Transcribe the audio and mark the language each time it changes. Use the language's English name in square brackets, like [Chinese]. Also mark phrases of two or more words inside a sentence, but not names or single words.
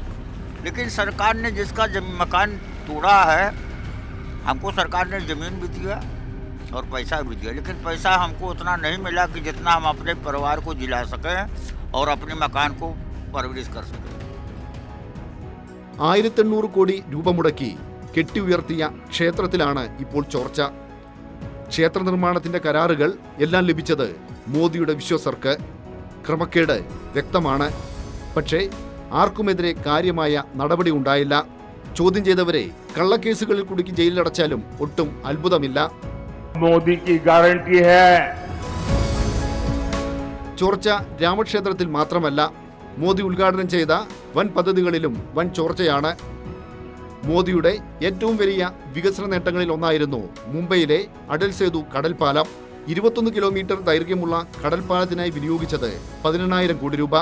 [Hindi] लेकिन सरकार ने जिसका मकान तोड़ा है, हमको सरकार ने ज़मीन भी दिया और पैसा भी दिया, लेकिन पैसा हमको उतना नहीं मिला कि जितना हम अपने परिवार को जिला सकें और अपने मकान को परवरिश कर सकें. [Malayalam] 1800 കോടി രൂപ മുടക്കി കെട്ടി ഉയർത്തിയ ക്ഷേത്രത്തിലാണ് ഇപ്പോൾ ചോർച്ച. ക്ഷേത്ര നിർമ്മാണത്തിന്റെ കരാറുകൾ എല്ലാം ലഭിച്ചത് മോദിയുടെ വിശ്വസർക്ക്. ക്രമക്കേട് വ്യക്തമാണ്. പക്ഷേ ആർക്കുമെതിരെ കാര്യമായ നടപടി ഉണ്ടായില്ല. ചോദ്യം ചെയ്തവരെ കള്ളക്കേസുകളിൽ കുടുക്കി ജയിലിലടച്ചാലും ഒട്ടും അത്ഭുതമില്ല. [Hindi] മോദി की गारंटी है. [Malayalam] ചോർച്ച രാമക്ഷേത്രത്തിൽ മാത്രമല്ല, മോദി ഉദ്ഘാടനം ചെയ്ത വൻ പദ്ധതികളിലും വൻ ചോർച്ചയാണ്. മോദിയുടെ ഏറ്റവും വലിയ വികസന നേട്ടങ്ങളിൽ ഒന്നായിരുന്നു മുംബൈയിലെ അടൽ സേതു കടൽപ്പാലം. 21 കിലോമീറ്റർ ദൈർഘ്യമുള്ള കടൽപ്പാലത്തിനായി വിനിയോഗിച്ചത് 18,000 കോടി രൂപ.